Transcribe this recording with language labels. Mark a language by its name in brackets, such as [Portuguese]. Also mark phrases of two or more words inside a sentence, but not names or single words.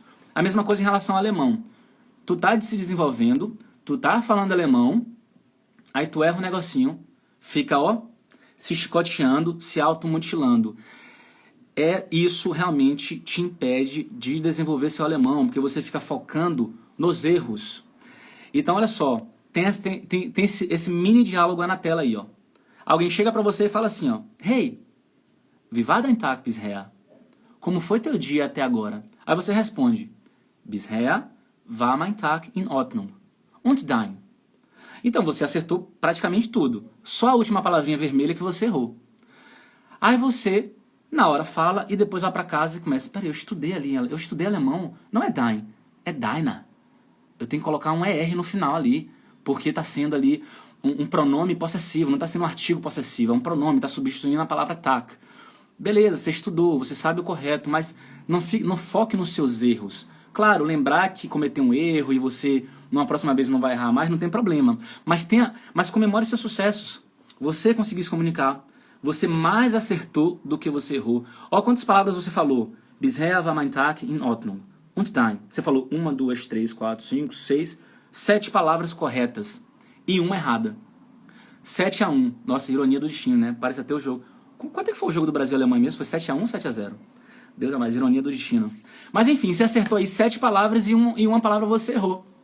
[Portuguese] A mesma coisa em relação ao alemão. Tu tá se desenvolvendo, tu tá falando alemão, aí tu erra um negocinho, fica, ó, se chicoteando, se automutilando. Isso realmente te impede de desenvolver seu alemão, porque você fica focando nos erros. Então, olha só, tem esse mini diálogo na tela aí, ó. Alguém chega pra você e fala assim, ó, [German] Hey, wie war dein Tag bisher? [Portuguese] Como foi teu dia até agora? Aí você responde, [German] Bisher war mein Tag in Ordnung. Und dein? [Portuguese] Então, você acertou praticamente tudo. Só a última palavrinha vermelha que você errou. Aí você... na hora fala e depois vai pra casa e começa, peraí, eu estudei alemão, não é dein, é deiner. Eu tenho que colocar um ER no final ali, porque tá sendo ali um pronome possessivo, não tá sendo um artigo possessivo, é um pronome, tá substituindo a palavra Tag. Beleza, você estudou, você sabe o correto, mas não foque nos seus erros. Claro, lembrar que cometeu um erro e você, numa próxima vez, não vai errar mais, não tem problema. Mas comemore seus sucessos. Você conseguiu se comunicar. Você mais acertou do que você errou. Olha quantas palavras você falou. [German] Bisher war mein Tag in Ordnung. Und dein? [Portuguese] Você falou 1, 2, 3, 4, 5, 6, 7 palavras corretas. E uma errada. 7-1. Nossa, ironia do destino, né? Parece até o jogo. Quanto é que foi o jogo do Brasil e Alemanha mesmo? Foi 7-1 ou 7-0? Deus é mais, ironia do destino. Mas enfim, você acertou aí 7 palavras e uma palavra você errou.